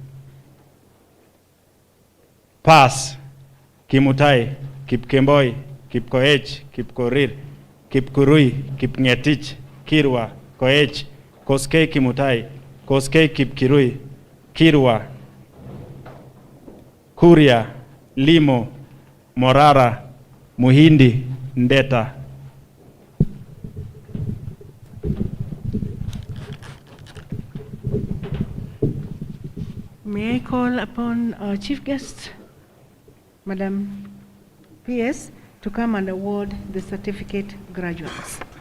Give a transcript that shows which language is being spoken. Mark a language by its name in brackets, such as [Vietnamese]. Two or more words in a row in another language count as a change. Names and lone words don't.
[English] Pass, Kimutai, Kipkemboi, Kipkoech, Kipkorir, Kipkurui, Kipngetich, Kirwa, Koech, Koskei Kimutai, Koskei Kipkirui, Kirwa, Kuria, Limo, Morara, Muhindi, Ndeta. May I call upon our chief guest, Madam PS, to come and award the certificate graduates.